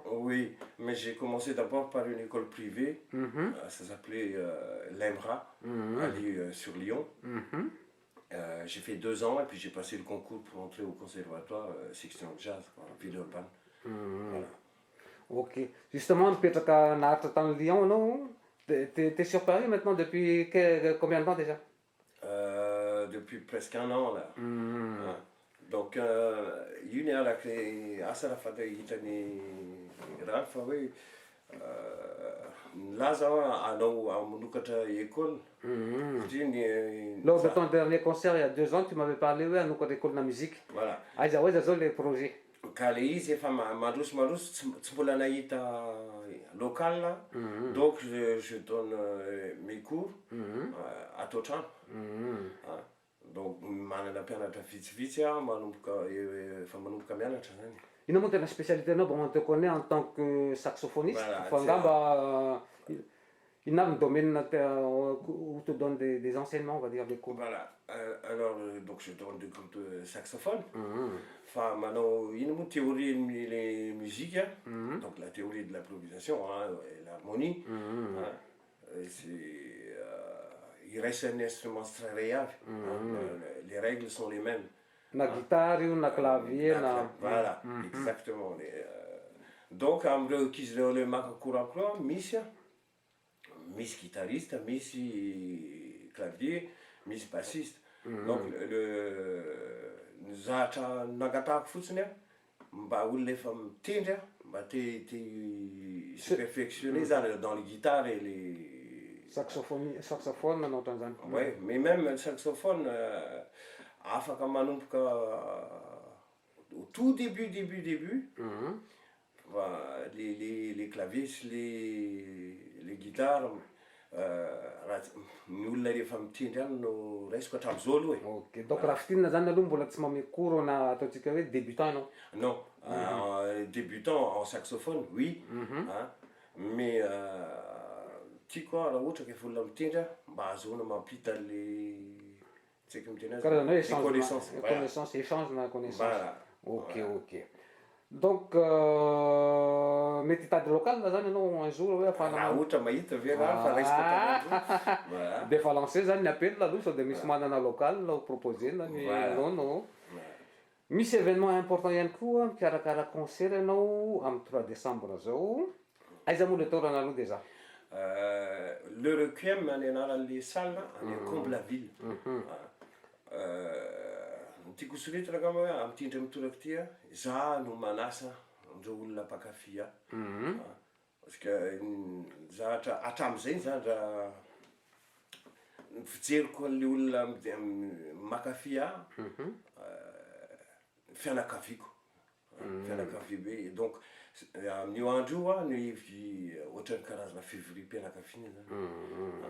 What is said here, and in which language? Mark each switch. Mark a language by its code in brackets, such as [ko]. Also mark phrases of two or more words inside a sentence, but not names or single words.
[fr] Oui, mais j'ai commencé d'abord par une école privée. Ça s'appelait l'EMRA, sur Lyon. J'ai fait 2 ans et puis j'ai passé le concours pour entrer au conservatoire section jazz, Villeurbanne. Voilà. Ok. Justement, [mg] mipetraka naharitra tany Lyon anao, [fr] t'es sur Paris maintenant depuis combien de temps déjà? Depuis presque 1 an là. [mg] Donc io ny araky asa raha hitany raha fa hoe laza anao amanokatra école. [fr] Lors de ton dernier concert il y a 2 ans, tu m'avais parlé anokatra école na musique. Voilà. [mg] Aiza zao [fr] les projets. [mg] Ka le izy efa mandroso tsy mbola nahita local, [fr] donc je donne mes cours [mg] ato trano. Donc manana mpianatra vitsivitsy efa manomboka mianatra zany. Ino moa tena spécialité anao, [fr] on te connaît en tant que saxophoniste. [mg] Fa ngamba [fr] il a un domaine où tu donnes des enseignements, on va dire, des cours. Voilà. Alors, donc je donne des cours de saxophone. Enfin, maintenant, il y a une théorie de la musique, donc la théorie de l'improvisation et l'harmonie. Il reste un instrument extraordinaire. Les règles sont les mêmes. [mg] Na guitare, na clavier, [fr] Voilà, exactement. Donc, [mg] amreo ankizy reo le maka courant misy guitariste, misy clavier, misy bassiste. Donc zahatra nangatahako fotsiny mba olona efa mitendry mba te [fr] se perfectionner dans les guitares et les [mg] saxophone nanao ohatran'izany. [fr] Ouais, mais même le saxophone [mg] afaka manomboka [fr] au tout début les claviers, les guitares, [mg] ny olona rehefa mitendry any no raisiko hatramin'izao aloha e. Ok, donc raha fitinina zany aloha mbola tsy mamehy cours na ataontsika hoe débutant anao? [fr] Non, débutant en saxophone, oui. [mg] Mais tiako raha ohatra ka efa olona mitendry mba ahazoana mampita le tsy haiko miteny azy [fr] connaissance, échange na connaissance. Voilà. Ok. [mg] Donc mety hitady local zany anao [fr] un jour [mg] hoe raha ohatra mahita ve raha fa raisiko [fr] voilà. [mg] De fa lancé zany ny appel aloha sao de misy manana local ho proposena ny nono. Misy événement important ihany koa mikarakara concert anao amin'ny 3 décembre zao. Aiza moa le taorana aloha déjà? Le Requiem any anaran'le salle any Comble-la-Ville. Tiako soritana angamba hoe amitindry mitoraka ty za no manasa andreo olona mpakafy [fr] parce que [mg] zahatra hatramin'izay zany raha fijeriko an'le olona makafy fianakaviako be. Donc Amin'io andro io ohatran'ny karazana février-mpianakaviana zany.